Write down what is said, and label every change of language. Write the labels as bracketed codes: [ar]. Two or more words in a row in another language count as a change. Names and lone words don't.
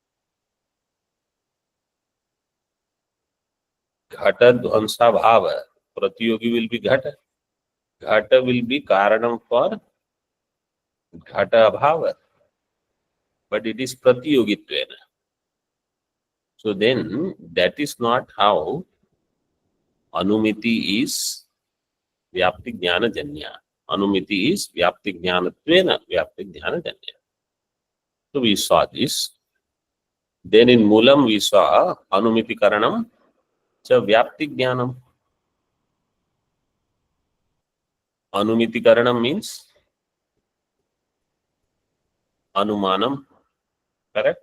[sa] Ghata Dhvamsa Bhava, Pratyogi [en] will be [sa] Ghata. [en] Ghata will be Karanam for [sa] Ghata Bhava, [en] but it is Pratyogittvena. So then that is not how Anumiti is [sa] Vyapti Jnana Janya. Anumiti is Vyapti Jnanatvena Vyapti Jnana Janya. [en] So we saw this. Then in Moolam we saw [sa] Anumiti Karanam cha Vyapti Jnanam. Anumiti Karanam [en] means Anumanam, correct?